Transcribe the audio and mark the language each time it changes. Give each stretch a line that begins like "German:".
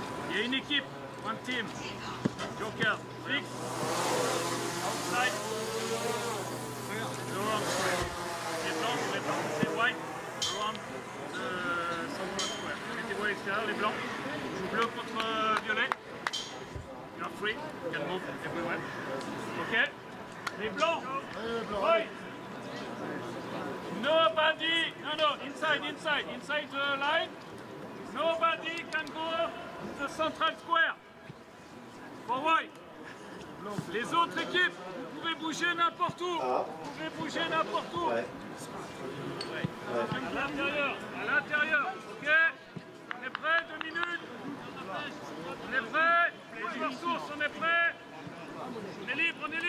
French: Il y a une équipe,
English: one team.
French: Joker, fixe.
English: Outside. Around.
French: Les blancs, vous répartissez
English: white. Around Central Square.
French: Mettez-vous à l'extérieur, les blancs. Bleu contre violet.
English: You're free. You can move everywhere.
French: Ok. Les blancs. Oui.
English: Nobody. No. Inside the line. Nobody can go to the central square. For white.
French: Les autres équipes, vous pouvez bouger n'importe où. Vous pouvez bouger n'importe où. À l'intérieur. Ok. On est prêt, 2 minutes. On est prêt. Les joueurs sources, on est prêt. On est libre.